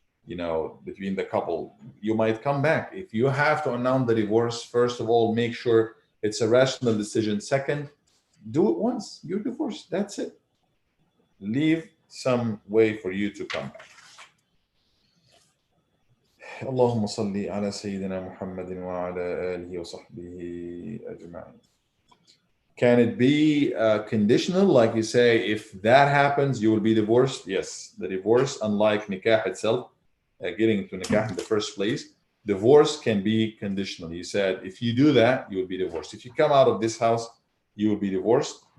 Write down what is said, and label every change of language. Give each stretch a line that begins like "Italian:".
English: between the couple, you might come back. If you have to announce the divorce, first of all, make sure it's a rational decision. Second, do it once. You're divorced. That's it. Leave some way for you to come back.
Arabic: اللهم صل على سيدنا محمد وعلى آله وصحبه أجمعين.
English: Can it be conditional? Like you say, if that happens, you will be divorced? Yes. The divorce, unlike nikah itself, getting into nikah in the first place, divorce can be conditional. You said, if you do that, you will be divorced. If you come out of this house, you will be divorced.